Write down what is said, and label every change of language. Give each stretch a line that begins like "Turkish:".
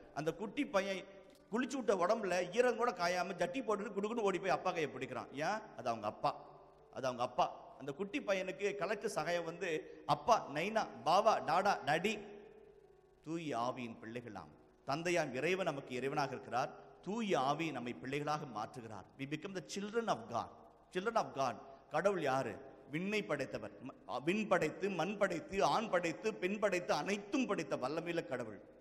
Tamil: அந்த குட்டி பையன் குளிச்சு விட்ட உடம்புல ஈரம் கூட காயாம ஜட்டி போட்டுட்டு குடுக்குன்னு ஓடி போய் அப்பா கையை பிடிக்கிறான். ஏன்? அது அவங்க அப்பா. அந்த குட்டி பையனுக்கு கலெக்டர் சகாயம் வந்து அப்பா, நைனா, பாவா, டாடா, டாடி. தூய ஆவியின் பிள்ளைகளாம். தந்தையாம் இறைவன் நமக்கு இறைவனாக இருக்கிறார். தூய ஆவி நம்மை பிள்ளைகளாக மாற்றுகிறார்.
English: We become the children of God.
Tamil: கடவுள் யாரு? விண்ணை படைத்தவர். விண் படைத்து, மண் படைத்து, ஆண் படைத்து, பெண் படைத்து, அனைத்தும் படைத்த வல்லமையில கடவுள்.